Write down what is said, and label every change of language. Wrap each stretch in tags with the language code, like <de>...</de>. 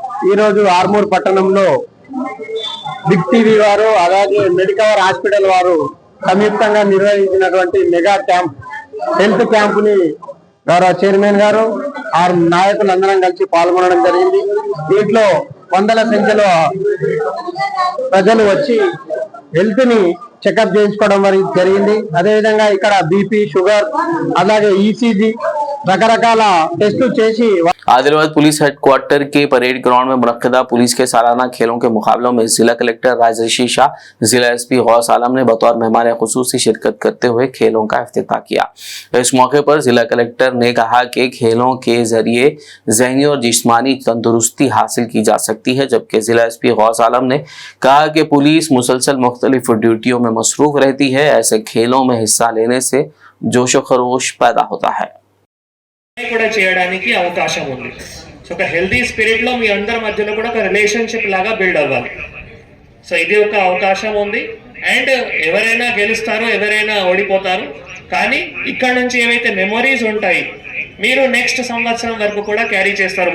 <te>ఈ రోజు ఆర్మూర్ పట్టణంలో బిగ్ టీవీ వారు అలాగే మెడికవర్ హాస్పిటల్ వారు సంయుక్తంగా నిర్వహించినటువంటి మెగా క్యాంప్ హెల్త్ క్యాంప్ ని గౌరవ చైర్మన్ గారు ఆరు నాయకులందరం కలిసి పాల్గొనడం జరిగింది। దీంట్లో వందల సంఖ్యలో ప్రజలు వచ్చి హెల్త్ ని చెకప్ చేయించుకోవడం జరిగింది। అదేవిధంగా ఇక్కడ బీపీ, షుగర్ అలాగే ఈసీజీ రకరకాల టెస్టులు చేసి</te> <hi>आदिलाबाद पुलिस हेडक्वार्टर के परेड ग्राउंड में मुनक्किदा पुलिस के सालाना खेलों के मुकाबलों में जिला कलेक्टर राजर्षि शाह, जिला एसपी गौस आलम ने बतौर मेहमान खुसूसी शिरकत करते हुए खेलों का इफ्तिताह किया। इस मौके पर जिला कलेक्टर ने कहा कि खेलों के जरिए ज़हनी और जिस्मानी तंदुरुस्ती हासिल की जा सकती है, जबकि जिला एसपी गौस आलम ने कहा कि पुलिस मुसलसल मुख्तलिफ ड्यूटियों में मसरूफ रहती है। ऐसे खेलों में हिस्सा लेने से जोश खरोश पैदा होता है।</hi> <te>కూడా చేయడానికి అవకాశం ఉంది। సో ఒక హెల్తీ స్పిరిట్ లో మీ అందరి మధ్యలో కూడా ఒక రిలేషన్షిప్ లాగా బిల్డ్ అవ్వాలి। సో ఇది ఒక అవకాశం ఉంది। అండ్ ఎవరైనా గెలుస్తారో ఎవరైనా ఓడిపోతారు, కానీ ఇక్కడ నుంచి ఏవైతే మెమొరీస్ ఉంటాయి మీరు నెక్స్ట్ సంవత్సరం వరకు కూడా క్యారీ చేస్తారు।</te>